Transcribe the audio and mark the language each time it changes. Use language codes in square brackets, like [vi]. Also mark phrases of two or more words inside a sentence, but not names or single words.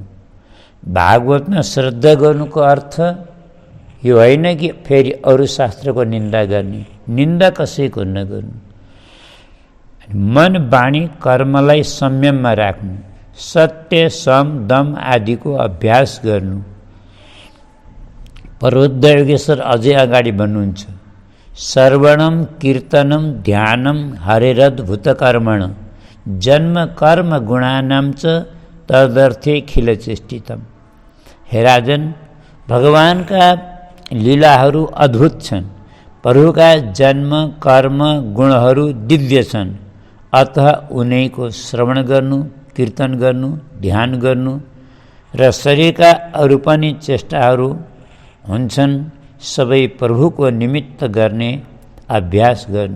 [ne] भागवतमा श्रद्धा गर्नुको अर्थ यो होइन कि फेरि अरू शास्त्रको निन्दा गर्ने, निन्दा कसैको नगर्नु। मन वाणी कर्मलाई संयममा राख्नु, सत्य सम दम आदिको अभ्यास गर्नु। प्रबुद्ध योगेश्वर अझै अगाडि भन्नुहुन्छ, [sa] श्रवणम कीर्तनम ध्यानम हरेरद्भुत कर्मण जन्म कर्म गुणानां च तदर्थे खिलचेष्टितम। [ne] हे राजन, भगवानका लीलाहरू अद्भुत छन्, प्रभुका जन्म कर्म गुणहरू दिव्य छन्। अतः उनैको श्रवण गर्नु, कीर्तन गर्नु, ध्यान गर्नु र शरीरका अरू पनि चेष्टाहरू हुन्छन् सबै प्रभुको निमित्त गर्ने अभ्यास गर्नु।